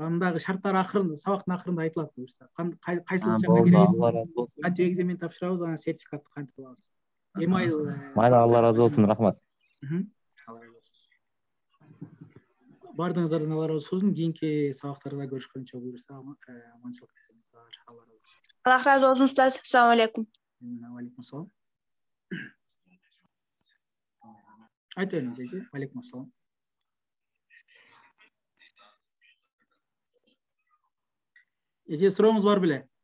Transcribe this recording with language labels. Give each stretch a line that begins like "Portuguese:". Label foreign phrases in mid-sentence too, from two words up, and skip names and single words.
Kyrgyz: Андагы шарттар сабактын акырында айтылат буюрса. Кайсыл учакка киребиз, кантип экзамен тапшырабыз, анан сертификатты кантип алабыз. Email. Майли, Алла разы болсун, рахмат. Бардыгыңыздардан Алла разы болсун. Кийинки сабактарда көрүшкөнчө буюрса, аманчылык тилеймиз. Алла разы болсун. Аллах разы болсун, устаз.
Arabic: السلام عليكم. عليكم السلام.
Kyrgyz: Айта бериңиз, эже.
Arabic: عليكم السلام.
Kyrgyz: Эже, сурооңуз бар беле?